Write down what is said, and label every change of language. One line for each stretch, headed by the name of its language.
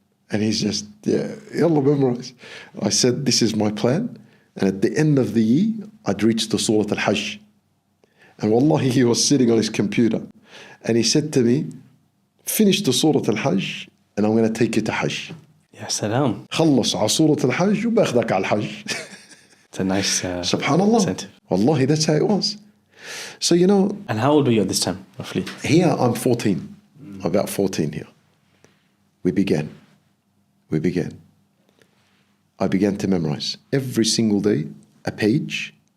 English: And he's just, yalla, memorize. I said, this is my plan. And at the end of the year, I'd reached the Surah Al-Hajj. And wallahi, he was sitting on his computer. And he said to me, finish the Surah Al-Hajj, and I'm going to take you to Hajj.
Arabic: Ya salam. خلص على سورة الحج وباخذك على الحج.
English: It's a nice
Arabic: Subhanallah.
English: incentive. Wallahi, that's how it was. So, And how old were you at this time, roughly? here I'm 14. About 14 here. We began. I began to memorize. Every single day, a page.